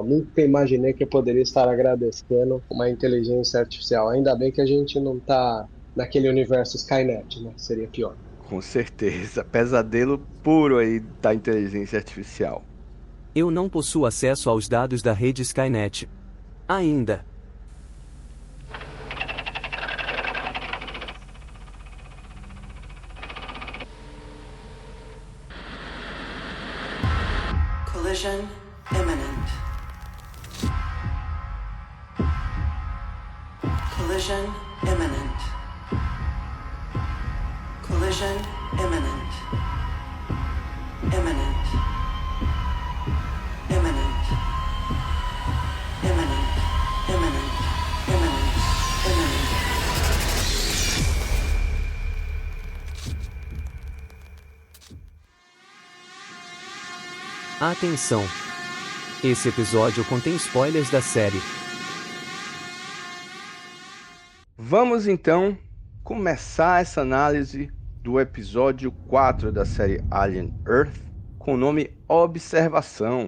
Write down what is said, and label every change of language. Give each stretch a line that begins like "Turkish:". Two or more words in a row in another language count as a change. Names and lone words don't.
Portuguese: Nunca imaginei que eu poderia estar agradecendo uma inteligência artificial. Ainda bem que a gente não tá naquele universo Skynet, né? Seria pior. Com certeza. Pesadelo puro aí da inteligência artificial. Eu não possuo acesso aos dados da rede Skynet. Ainda.
English: Collision imminent. Collision imminent. Collision imminent. Imminent. Imminent. Imminent. Imminent. Imminent. Imminent.
Portuguese: Atenção! Esse episódio contém spoilers da série. Vamos então começar essa análise do episódio 4 da série Alien Earth, com o nome Observação.